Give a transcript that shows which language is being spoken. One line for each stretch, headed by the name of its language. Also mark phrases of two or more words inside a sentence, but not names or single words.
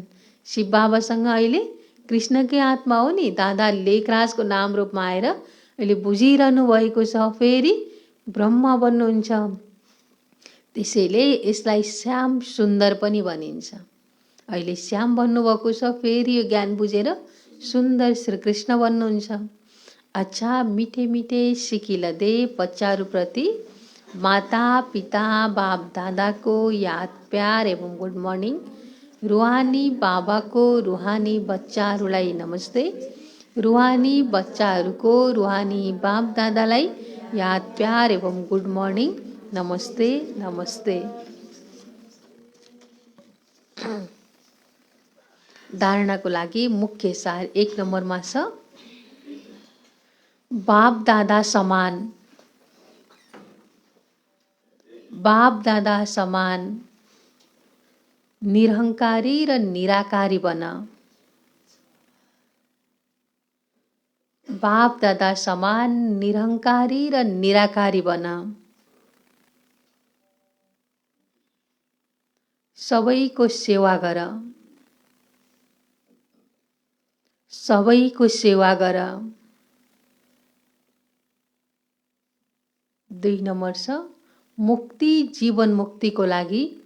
Nepali: शिव बाबासँग अहिले कृष्णकै आत्मा हो नि, दादा लेखराजको नाम रूपमा आएर अहिले बुझिरहनु भएको छ। फेरि ब्रह्म बन्नुहुन्छ। त्यसैले यसलाई श्याम सुन्दर पनि भनिन्छ। अहिले श्याम भन्नुभएको छ, फेरि यो ज्ञान बुझेर सुन्दर श्रीकृष्ण बन्नुहुन्छ। अच्छा, मिठे मिठे सिकिलदे बच्चाहरूप्रति माता पिता बाप दादाको याद प्यार एवं
English: good morning.
Nepali: रुहानी बाबाको रुहानी बच्चाहरूलाई नमस्ते। रुहानी बच्चाहरूको रुहानी बाप दादालाई याद प्यार एवं
English: good morning,
Nepali: नमस्ते नमस्ते। धारणाको लागि मुख्य सार 1 नम्बरमा छ, बाप दादा समान। बाप दादा समान निरहङ्कारी र निराकारी बन। बाप दादा समान निरहङ्कारी र निराकारी बन। सबैको सेवा गर। सबैको सेवा गर। 2 नम्बर छ, मुक्ति जीवन मुक्तिको लागि।